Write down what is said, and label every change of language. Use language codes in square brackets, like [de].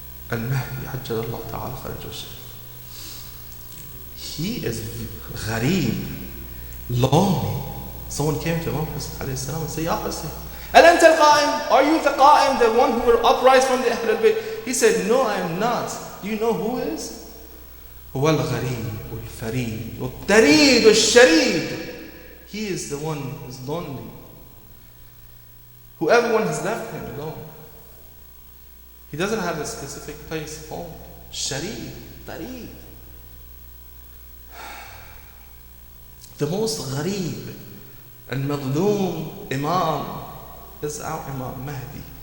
[en] Al-Mahdi, ajjalallahu ta'ala farajah. He is gharib, lonely. Someone came to Imam Hussein alayhi salam and said, Ya Hussein, [ar] Al-Anta al-Qa'im? [en] Are you the Qa'im, the one who will uprise from the Ahlul Bayt? He said, no, I am not. Do you know who is? [ar] هو الغريب والفريد والطريد والشريد. [en] He is the one who is lonely, who everyone has left him alone. He doesn't have a specific place, home. Sharid, Tarid. The most gharib and madloom Imam is our Imam Mahdi.